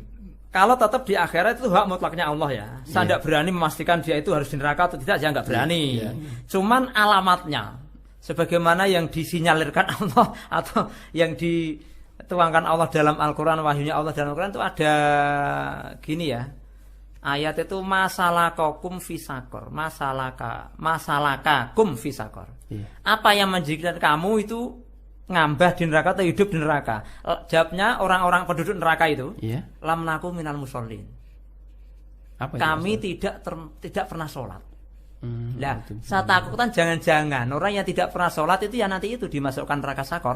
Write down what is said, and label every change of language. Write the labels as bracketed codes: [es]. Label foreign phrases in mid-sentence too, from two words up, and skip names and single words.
[id] Kalau tetap di akhirat itu hak mutlaknya Allah ya. Saya tidak berani memastikan dia itu harus di neraka atau tidak, saya nggak berani. Cuman alamatnya, sebagaimana yang disinyalirkan Allah atau yang dituangkan Allah dalam Al-Quran, wahyunya Allah dalam Al-Quran itu ada gini ya. Ayat itu [ar] ما سلككم في سقر، ما سلككم في سقر. [id] Apa yang menjadikan kamu itu ngambah di neraka atau hidup di neraka? Jawabnya orang-orang penduduk neraka itu, [ar] لم نك من المصلين. [id] Kami tidak pernah sholat. Nah, saya takutkan jangan-jangan orang yang tidak pernah sholat itu ya nanti itu dimasukkan neraka sakor.